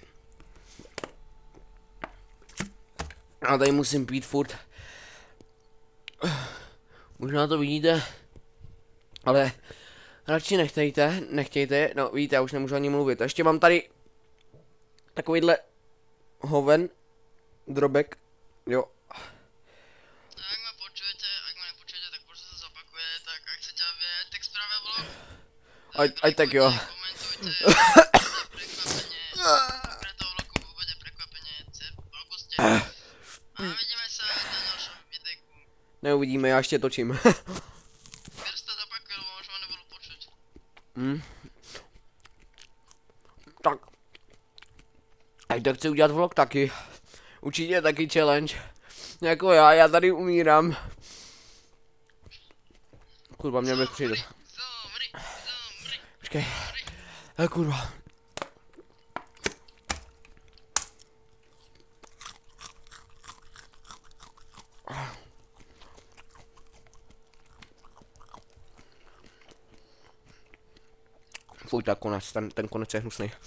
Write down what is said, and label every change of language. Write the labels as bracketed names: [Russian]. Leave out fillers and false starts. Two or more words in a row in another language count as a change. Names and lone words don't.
[Czech] A tady musím pít furt. Možná to vidíte, ale radši nechtějte, no víte, já už nemůžu ani mluvit. A ještě mám tady takovýhle hoven, drobek, jo. [Slovak] Ak ma počujete, ak ma nepočujete, tak možno sa zopakuje, tak ak chcete vedieť, tak spravia vlog. Aj tak jo. Komentujte, prekvapenie, pre toho vlogu bude prekvapenie v auguste. A vidíme sa na ďalšom videjku. [Czech] Neuvidíme, já ještě točím. [Slovak] Keď sa to zopakuje, lebo možno ma nebudú počuť. Tak. [Czech] A tak chci udělat vlog taky. Určitě taky challenge. Jako já tady umírám. Kurva, mě bych přijde. Počkej. Kurva. Fuj, tak konec, ten konec je hnusný.